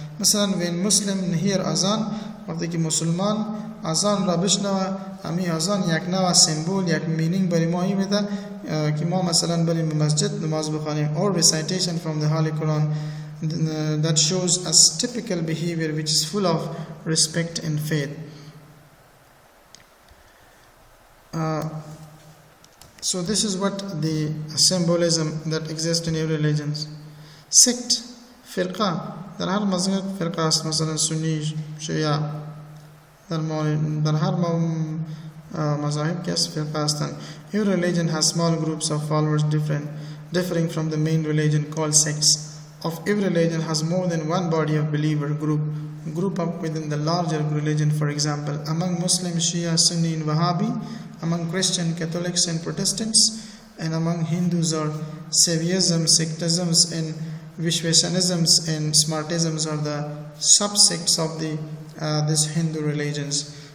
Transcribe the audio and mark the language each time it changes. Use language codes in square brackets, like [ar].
[fa] مثلا [en] when Muslim hear [fa] اذان، وقتی که مسلمان اذان را بشنوه، همین اذان یک نوع سمبول، یک مینینگ برای ما میده که ما مثلا بریم به مسجد نماز بخوانیم. [en] or recitation from the Holy Quran that shows us typical behavior which is full of respect and faith. So this is what the symbolism that exists in every religion. [fa] Sect, فرقه، در هر مذهب فرقه است، مثلا سنی، شیعه، در هر مذاهب که است فرقه هستند. [en] Every religion has small groups of followers differing from the main religion called sects. Of every religion has more than one body of believer group up within the larger religion. For example, among Muslims, Shia, Sunni and Wahhabi, among Christian, Catholics and Protestants, and among Hindus are Saivism, Sikhisms and Vishwasanisms and Smartisms are the subsects of these Hindu religions.